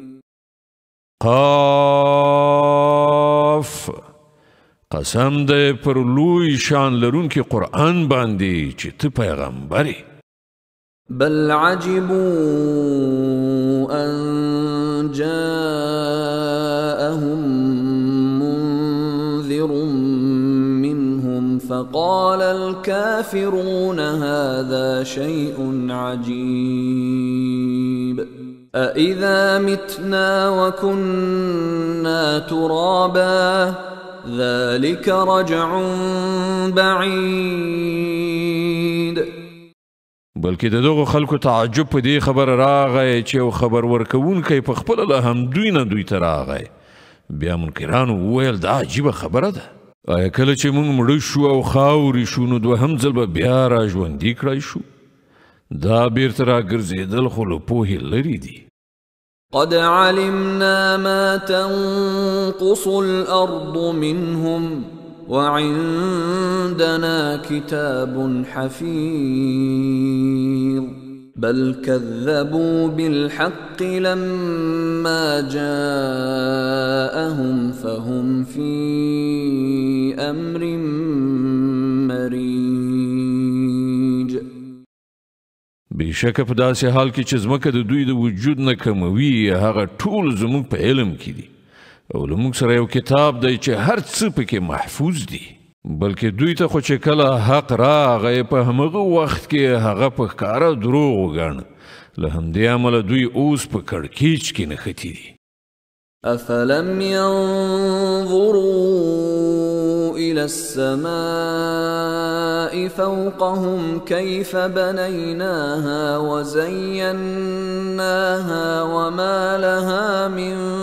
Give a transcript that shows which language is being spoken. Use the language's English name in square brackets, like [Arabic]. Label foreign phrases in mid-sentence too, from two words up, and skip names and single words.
[Pashto] قاف قسم ده پر لوی شان لرون که قرآن باندې چې ته پیغمبري. [Arabic] بل عجبوا ان جاءهم منذر منهم فقال الكافرون هذا شيء عجيب أإذا متنا وكنا ترابا ذلك رجع بعيد. [Pashto] بلکې د دغو خلکو تعجب په دې خبر راغی چې یو خبر ورکوونکی په خپله له همدوی نه دوی ته راغی. بیا منکرانو وویل دا عجیبه خبره ده. آیا کله چې موږ مړه شو او خاورې شو نو دوهم ځل به بیا را ژوندي کړی شو؟ دا بیرته راګرځېدل خو له پوهې لرې دي. [Arabic] قد علمنا ما تنقص الأرض منهم وعندنا كتاب حفيظ بل كذبوا بالحق لما جاءهم فهم في أمر مريج. [Pashto] بېشکه په داسې حال کې چې ځمکه د دوی د وجود نه کموي هغه ټول زموږ په علم کې دي او له موږ سره یو کتاب دی چې هر څه پکې محفوظ دي. بلکې دوی ته خو چې کله حق راغی په همغه وخت کې هغه په ښکاره دروغ وګاڼه. له همدې امله دوی اوس په کړکېچ کې نښتي دي. [Arabic] أفلم ينظروا إلى السماء فوقهم كيف بنيناها وزيناها وما لها من